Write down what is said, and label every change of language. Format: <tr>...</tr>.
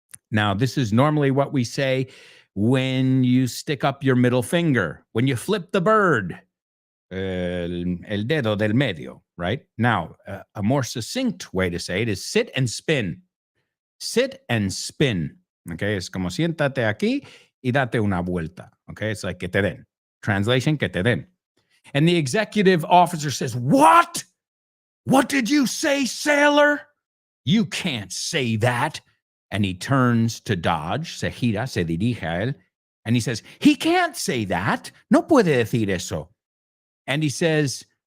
<en>Now, this is normally what we say when you stick up your middle finger, when you flip the bird.</en> <es>El dedo del medio,</es> <en>right? Now, a more succinct way to say it is sit and spin. Sit and spin.</en> <es>Okay, es como siéntate aquí y date una vuelta.</es> <en>Okay, it's like</en> <es>que te den.</es> <en>Translation,</en> <es>que te den.</es> <en>And the executive officer says, what? What did you say, sailor? You can't say that. And he turns to Dodge,</en> <es>se gira, se dirige a él,</es> <en>and he says, he can't say that.</en> <es>No puede decir eso.</es> <en>And he says,</en>